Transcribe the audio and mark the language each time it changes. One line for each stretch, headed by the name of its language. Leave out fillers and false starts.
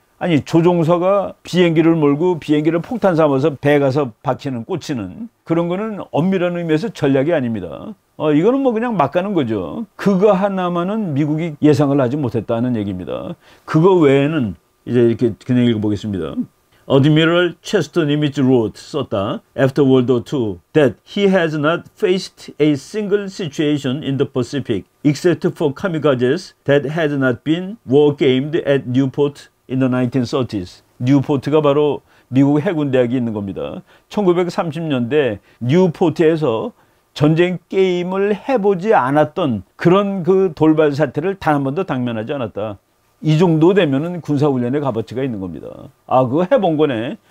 Korean: 아니, 조종사가 비행기를 몰고 비행기를 폭탄 삼아서 배에 가서 박히는, 꽂히는 그런 거는 엄밀한 의미에서 전략이 아닙니다. 이거는 그냥 막 가는 거죠. 그거 하나만은 미국이 예상을 하지 못했다는 얘기입니다. 그거 외에는 이제 이렇게 그냥 읽어보겠습니다.
English: Admiral Chester Nimitz wrote,
Korean: 썼다.
English: After World War II, that he has not faced a single situation in the Pacific, except for kamikazes that had not been war-gamed at Newport in the 1930s.
Korean: 뉴포트가 바로 미국 해군대학이 있는 겁니다. 1930년대 뉴포트에서 전쟁 게임을 해보지 않았던 그런 그 돌발 사태를 단 한 번도 당면하지 않았다. 이 정도 되면은 군사훈련의 값어치가 있는 겁니다. 아, 그거 해본 거네.